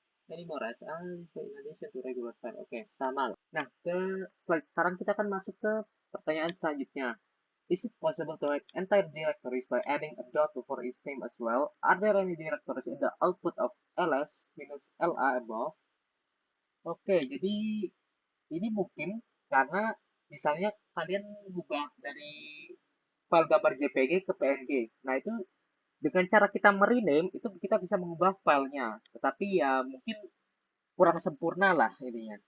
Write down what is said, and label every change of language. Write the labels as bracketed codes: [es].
[en] Many more as in addition to regular file. [id] Oke, sama. Nah, sekarang kita akan masuk ke pertanyaan selanjutnya. [en] Is it possible to write entire directories by adding a dot before each name as well? Are there any directories in the output of ls minus la above? [id] Oke, jadi ini mungkin karena misalnya kalian mengubah dari file gambar JPG ke PNG. Nah, itu dengan cara kita merename itu kita bisa mengubah filenya. Tetapi ya mungkin kurang sempurna lah ininya.